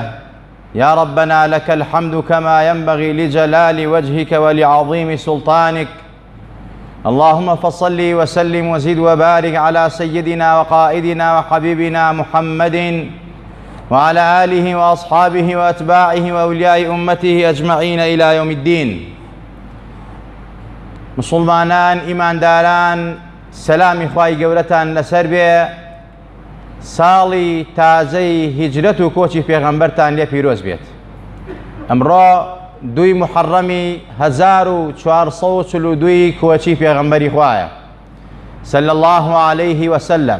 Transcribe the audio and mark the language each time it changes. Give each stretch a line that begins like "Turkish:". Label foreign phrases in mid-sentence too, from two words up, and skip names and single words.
Arabic: يا ربنا لك الحمد كما ينبغي لجلال وجهك ولعظيم سلطانك. اللهم فصل وسلم وزد وبارك على سيدنا وقائدنا وحبيبنا محمد وعلى آله وأصحابه وأتباعه وأولياء أمته أجمعين إلى يوم الدين.
Central Kurdish: مسلمانان ئیمانداران، سەلامی خوای گەورەتان لەسەر بێ. ساڵی تازەی هیجرەت و کۆچی پێغەمبەرتان لێ پیرۆز بێت. ئەمڕۆ 2 محەڕەمی 1442 کۆچی پێغەمبەری خوایە
Arabic: صلی الله عليه وسلم.